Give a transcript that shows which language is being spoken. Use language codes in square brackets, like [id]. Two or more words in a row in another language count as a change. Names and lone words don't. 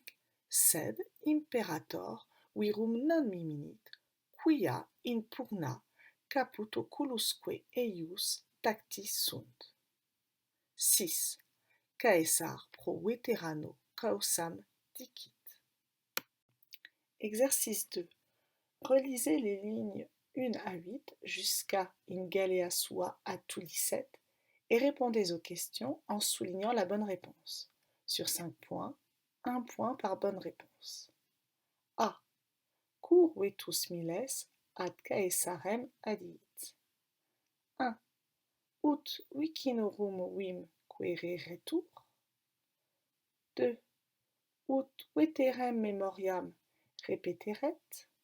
[la] Sed imperator virum non meminit, quia in pugna caput oculusque eius tacti sunt. 6. Caesar pro veterano causam dicit. [fr] Exercice 2. Relisez les lignes 1 à 8 jusqu'à [la] In Galea sua [fr] à Tulicet et répondez aux questions en soulignant la bonne réponse. Sur 5 points, 1 point par bonne réponse. A. [la] Cur vetus miles ad Caesarem adiit. 1. Ut vicinorum vim quereretur. 2. Ut veterem memoriam repeteret.